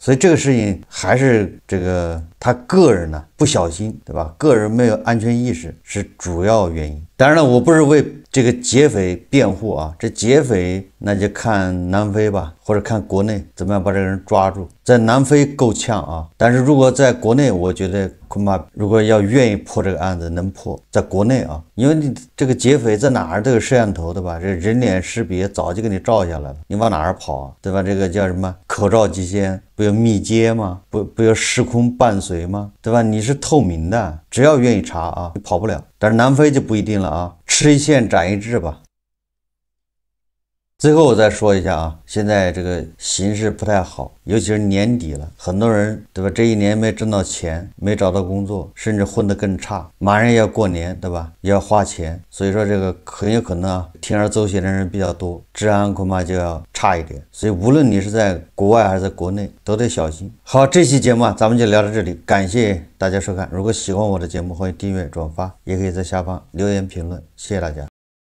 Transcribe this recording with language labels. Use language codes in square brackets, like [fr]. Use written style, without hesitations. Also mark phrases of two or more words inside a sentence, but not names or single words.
[zh] 所以這個事情還是這個他個人呢不小心，對吧？個人沒有安全意識是主要原因。當然了，我不是為這個劫匪辯護啊，這劫匪那就看南非吧，或者看國內怎麼樣把這個人抓住。在南非夠嗆啊，但是如果在國內，我覺得恐怕如果要願意破這個案子，能破。在國內啊，因為你這個劫匪在哪兒都有攝像頭，對吧？這人臉識別早就給你照下來了，你往哪兒跑啊，對吧？這個叫什麼？口罩即先，不有密接嗎？不有時空伴隨嗎？ 對吧？你是透明的，只要願意查啊，你跑不了。但是南非就不一定了啊，吃一堑長一智吧。最後我再說一下啊，现在这个形势不太好，尤其是年底了，很多人对吧？这一年没挣到钱，没找到工作，甚至混得更差。马上要过年，对吧？也要花钱，所以说这个很有可能啊，鋌而走险的人比较多，治安恐怕就要差一点。所以无論你是在國外還是在國內，都得小心。好，這期節目啊，咱們就聊到這裡，感謝大家收看。如果喜歡我的節目，歡迎訂閱、轉發，也可以在下方留言評論。謝謝大家。